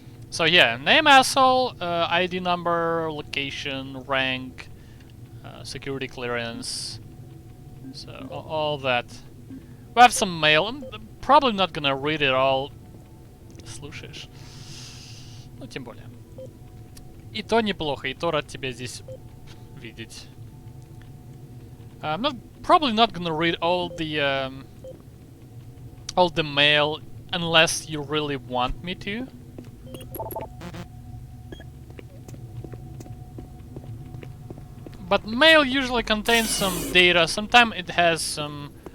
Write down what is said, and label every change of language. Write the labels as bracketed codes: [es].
[en] So yeah, name Asshole, ID number, location, rank, security clearance. So all that. We have some mail. I'm probably not gonna read it all. [ru] Слушаешь? Ну, тем более. И то неплохо, и то рад тебя здесь видеть. [en] I'm probably not gonna read all the mail unless you really want me to. But mail usually contains some data. Sometimes it has some